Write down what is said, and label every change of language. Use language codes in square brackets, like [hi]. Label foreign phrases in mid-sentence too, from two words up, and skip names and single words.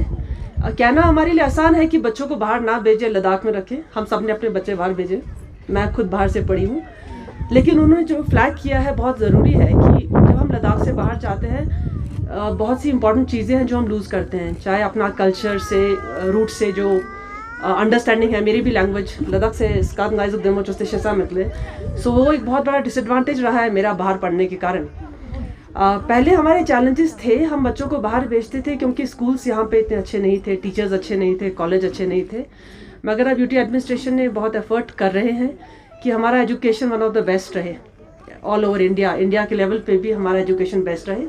[hi] कहना हमारे लिए आसान है कि बच्चों को बाहर ना भेजें, लद्दाख में रखें, हम सब ने अपने बच्चे बाहर भेजे, मैं खुद बाहर से पढ़ी हूँ, लेकिन उन्होंने जो फ्लैग किया है बहुत ज़रूरी है कि जब हम लद्दाख से बाहर जाते हैं बहुत सी इंपॉर्टेंट चीज़ें हैं जो हम लूज़ करते हैं, चाहे अपना कल्चर से, रूट से जो अंडरस्टैंडिंग है। मेरी भी लैंग्वेज लद्दाख से [lbj] स्कात गाइजुक देमो चोस्ते शेसा [hi] निकले, सो वो एक बहुत बड़ा डिसएडवांटेज रहा है मेरा बाहर पढ़ने के कारण। पहले हमारे चैलेंजेस थे, हम बच्चों को बाहर भेजते थे क्योंकि स्कूल्स यहाँ पे इतने अच्छे नहीं थे, टीचर्स अच्छे नहीं थे, कॉलेज अच्छे नहीं थे, मगर अब [en] UT administration [hi] ने बहुत एफर्ट कर रहे हैं कि हमारा [en] education one of the best [hi] रहे [en] all over India [hi] के लेवल पे भी हमारा एजुकेशन बेस्ट रहे।